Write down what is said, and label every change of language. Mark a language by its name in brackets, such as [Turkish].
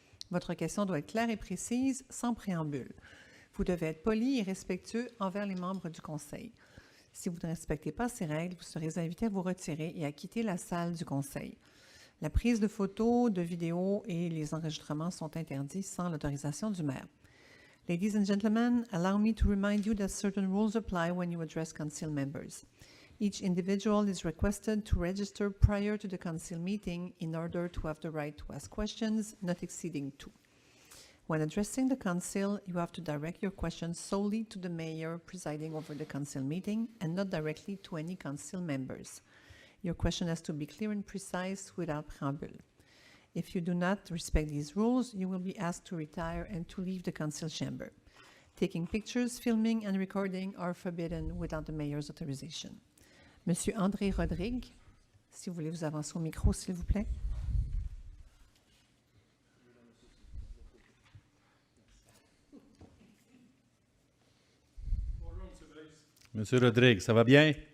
[French] Votre question doit être claire et précise, sans préambule. Vous devez être poli et respectueux envers les membres du conseil. Si vous ne respectez pas ces règles, vous serez invité à vous retirer et à quitter la salle du conseil. La prise de photos, de vidéos et les enregistrements sont interdits sans l'autorisation du maire. [English] Ladies and gentlemen, allow me to remind you that certain rules apply when you address council members. Each individual is requested to register prior to the council meeting in order to have the right to ask questions, not exceeding 2. When addressing the council, you have to direct your questions solely to the mayor presiding over the council meeting and not directly to any council members. Your question has to be clear and precise without preamble. If you do not respect these rules, you will be asked to retire and to leave the council chamber. Taking pictures, filming, and recording are forbidden without the mayor's authorization. [French] Monsieur André Rodrigue, si vous voulez vous avancer au micro, s'il vous plaît. Monsieur Rodrigue, ça va bien?